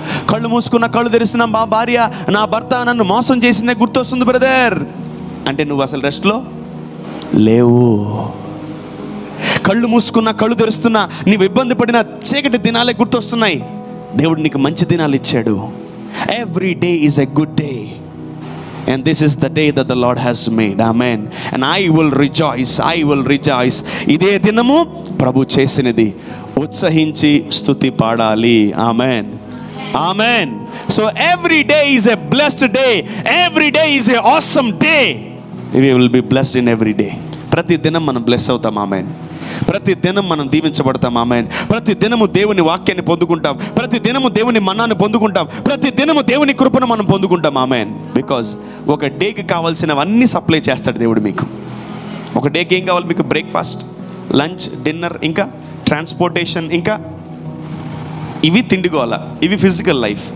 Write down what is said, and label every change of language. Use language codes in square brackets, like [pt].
[te] కళ్ళు మూసుకున్న కళ్ళు తెరిసిన మా భార్య, నా భర్త నన్ను మోసం చేసిందే గుర్తొస్తుంది బ్రదర్. అంటే నువ్వు అసలు రెస్ట్లో లేవు. కళ్ళు మూసుకున్న కళ్ళు తెరుస్తున్నా నీవు ఇబ్బంది పడిన చీకటి దినాలే గుర్తొస్తున్నాయి. దేవుడు నీకు మంచి దినాలు ఇచ్చాడు. [en] Every day is a good day, and this is the day that the Lord has made. Amen. And I will rejoice. I will rejoice. [te] ఇదే దినము ప్రభు చేసినది, ఉత్సహించి స్తుతి పాడాలి. [en] Amen. Amen. So every day is a blessed day. Every day is a awesome day. We will be blessed in every day. [te] ప్రతి దినం మనం bless అవుతాం. [en] Amen. [te] ప్రతి దినం మనం దీవించబడతాం. ఆమేన్. ప్రతి దినము దేవుని వాక్యాన్ని పొందుకుంటాం, ప్రతి దినము దేవుని మన్నాన్ని పొందుకుంటాం, ప్రతి దినము దేవుని కృపను మనం పొందుకుంటాం. ఆమేన్. బికాజ్ ఒక డేకి కావాల్సినవన్నీ సప్లై చేస్తాడు దేవుడు మీకు. ఒక డేకి ఏం కావాలి మీకు? బ్రేక్ఫాస్ట్, లంచ్, డిన్నర్, ఇంకా ట్రాన్స్పోర్టేషన్, ఇంకా ఇవి తిండిగోల, ఇవి ఫిజికల్ లైఫ్.